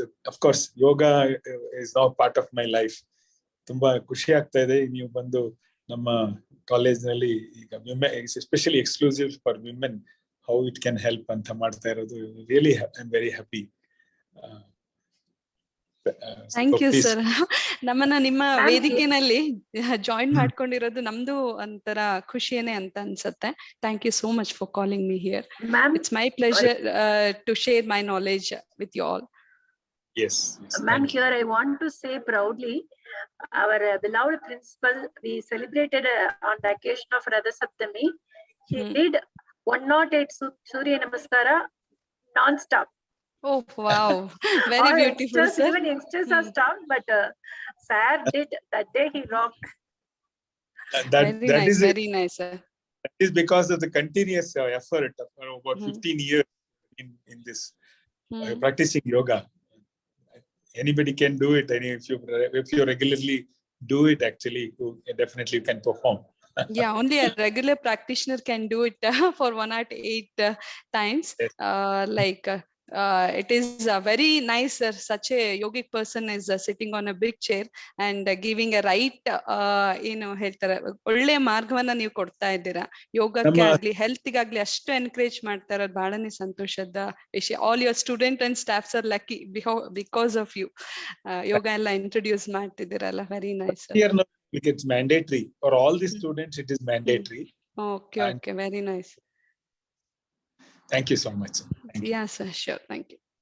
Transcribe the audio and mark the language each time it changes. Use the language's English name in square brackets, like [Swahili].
[English] Of course yoga is now part of my life. [Kannada] ತುಂಬಾ ಖುಷಿ ಆಗ್ತಾ ಇದೆ ನೀವು ಬಂದು ನಮ್ಮ ಕಾಲೇಜ್ ನಲ್ಲಿ ಈಗ [English] especially exclusive for women how it can help [Kannada] ಅಂತ ಮಾಡ್ತಾ ಇರೋದು. [English] Really I am very happy. Thank you sir. [Kannada] ನಮ್ಮನ್ನ ನಿಮ್ಮ ವೇದಿಕೆನಲ್ಲಿ ಜಾಯಿನ್ ಮಾಡ್ಕೊಂಡಿರೋದು ನಮ್ದು ಒಂಥರ ಖುಷಿಯೇನೆ ಅಂತ ಅನ್ಸುತ್ತೆ. [English] Thank you so much for calling me here. It's my pleasure to share my knowledge with you all. Yes. Ma'am, here I want to say proudly, our beloved principal, we celebrated on the occasion of Radha Saptami. He did 108 Surya Namaskara non-stop. Oh, wow. Very beautiful, sir. Even youngsters are stopped, but sir did that day. He rocked. Very nice, sir. That is because of the continuous effort of about 15 years in this practicing yoga. Anybody can do it. And if you regularly do it, actually, you definitely can perform. Yeah, only a regular practitioner can do it for 108 times. Yes. It is very nice, sir. Such a yogic person is sitting on a big chair and giving a right, [Kannada] ಹೇಳ್ತಾರೆ, ಒಳ್ಳೆ ಮಾರ್ಗವನ್ನ ನೀವು ಕೊಡ್ತಾ ಇದ್ದೀರಾ. ಯೋಗಕ್ಕೆ ಆಗ್ಲಿ health ಗಾಗ್ಲಿ ಅಷ್ಟು encourage ಮಾಡ್ತಾ ಇರೋದು ಬಹಳನೇ ಸಂತೋಷದ ವಿಷಯ. [English] All your student and staffs are lucky because of you. [Kannada] ಯೋಗ ಎಲ್ಲ introduce ಮಾಡ್ತಿದ್ದೀರಲ್ಲ. [English] Very nice. It's mandatory for all the students. It is mandatory. Okay, And okay, very nice. Thank you so much. Thank you. Yes, sir, sure, thank you.